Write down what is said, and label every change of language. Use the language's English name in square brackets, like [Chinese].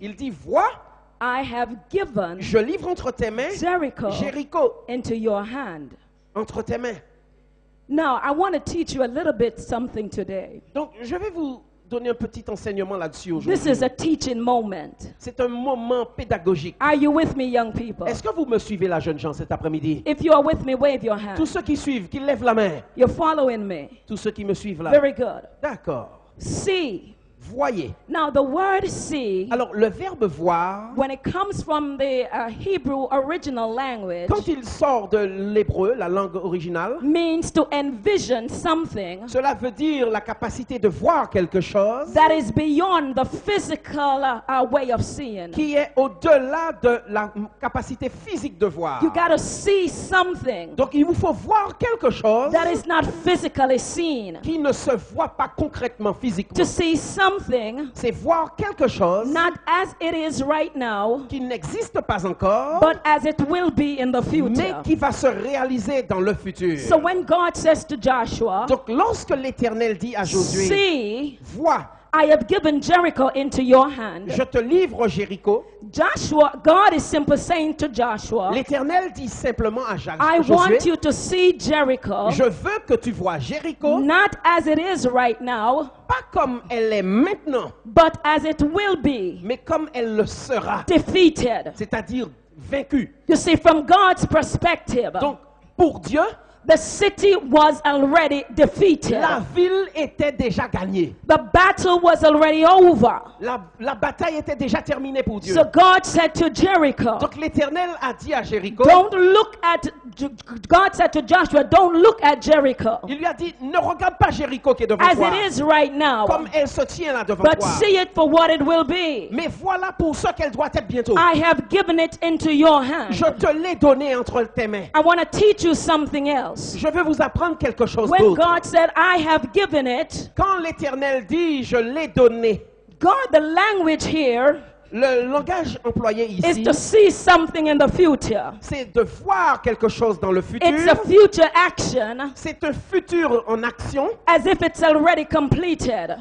[French] Il dit, vois, [English] I have given [French] je livre entre tes mains [English] Jericho [French] Jéricho. [English] into your hand. [French] Entre tes mains. [English] Now, I want to teach you a little bit something today. [French] Donc, je vais vous donner un petit enseignement là-dessus [English] This is [French] aujourd'hui. [English] a teaching moment. [French] C'est un moment pédagogique. [English] Are you with me, young people? [French] Est-ce que vous me suivez, la jeune gens, cet après-midi? [English] If you are with me, wave your hand. [French] Tous ceux qui suivent, qui lèvent la main. [English] You're following me. [French] Tous ceux qui me suivent là. [English] Very good. [French] D'accord. [English] See. [French] Voyez. [English] Now, the word see, [French] Alors, le verbe voir, [English] when it comes from the Hebrew original language, [French] quand il sort de l'hébreu, la langue originale, [English] means to envision something [French] cela veut dire la capacité de voir quelque chose [English] that is beyond the physical way of seeing. [French] qui est au-delà de la capacité physique de voir. [English] You got to see something [French] Donc, il vous faut voir quelque chose [English] that is not physically seen. [French] qui ne se voit pas concrètement, physiquement. [English] To see something [French] C'est voir quelque chose [English] not as it is right now, [French] qui n'existe pas encore, [English] but as it will be in the [French] mais [English] future. [French] qui va se réaliser dans le futur. [English] So when God says to Joshua, [French] Donc, lorsque l'Éternel dit à Josué, [English] see, [French] vois, [English] I have given Jericho into your hand. [French] je te livre Jéricho, [English] Joshua, God is simply saying to Joshua, [French] l'Éternel dit simplement à [English] I [French] Josué, [English] want you to see Jericho, [French] je veux que tu vois Jéricho, [English] not as it is right now, [French] pas comme elle est maintenant, [English] but as it will be, [French] mais comme elle le sera, [English] defeated. [French] c'est-à-dire vaincue. [English] You see, from God's perspective, [French] Donc, pour Dieu, [English] the city was already defeated. [French] la ville était déjà gagnée. [English] The battle was already over. [French] La bataille était déjà terminée pour Dieu. [English] So God said to Jericho, [French] Donc l'Éternel a dit à Jéricho, [English] don't look at, God said to Joshua, don't look at Jericho [French] il lui a dit, ne regarde pas Jéricho qui est devant [English] as [French] toi, [English] it is right now, [French] comme elle se tient là devant [English] but [French] toi. [English] see it for what it will be. [French] Mais voilà pour ce qu'elle doit être bientôt. [English] I have given it into your hand. [French] Je te l'ai donné entre tes mains. [English] I want to teach you something else. [French] Je vais vous apprendre quelque chose [English] When [French] d'autre. [English] God said, I have given it, [French] Quand l'Éternel dit, je l'ai donné, [English] God, the language here [French] le langage employé [English] is [French] ici, [English] to see something in the future. [French] c'est de voir quelque chose dans le futur. [English] It's a future action [French] C'est un futur en action, [English] as if it's already completed.